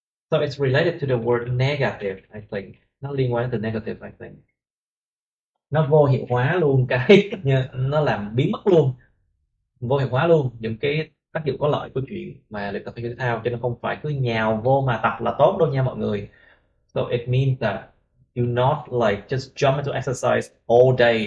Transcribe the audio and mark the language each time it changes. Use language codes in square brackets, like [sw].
[en] So it's related to the word negative, I think. [vi] Nó liên quan đến từ negative, [en] I think. [vi] Nó vô hiệu hóa luôn cái nó làm biến mất luôn, vô hiệu hóa luôn những cái tác dụng có lợi của chuyện mà luyện tập thể dục thể thao, cho nên không phải cứ nhào vô mà tập là tốt đâu nha mọi người. [en] So it means that you not like just jump into exercise all day.